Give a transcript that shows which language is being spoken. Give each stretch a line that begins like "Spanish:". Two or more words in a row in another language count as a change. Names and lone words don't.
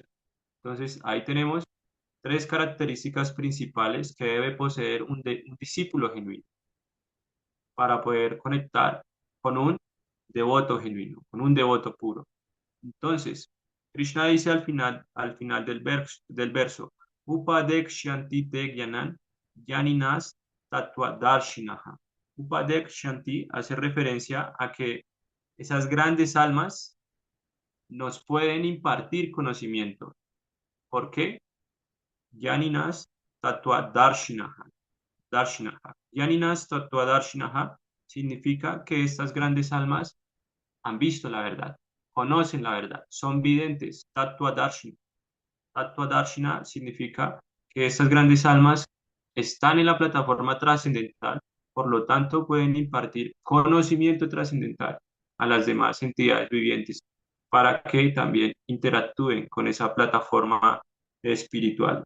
Spanish: Entonces, ahí tenemos tres características principales que debe poseer un discípulo genuino para poder conectar con un devoto genuino, con un devoto puro. Entonces, Krishna dice al final del verso,
Sanskrit: उपदेक्ष्यन्ति ते ज्ञानं, ज्ञानिनः तत्त्वदर्शिनः.
Spanish: Upadekshanti hace referencia a que esas grandes almas nos pueden impartir conocimiento. ¿Por qué?
Sanskrit: ज्ञानिनः तत्त्वदर्शिनः. Darshinaha. Gyaninas tattvadarshinaha
Spanish: significa que estas grandes almas han visto la verdad, conocen la verdad, son videntes.
Sanskrit: तत्त्व दर्शिन. Tattva Darshina
Spanish: significa que estas grandes almas están en la plataforma trascendental, por lo tanto pueden impartir conocimiento trascendental a las demás entidades vivientes para que también interactúen con esa plataforma espiritual.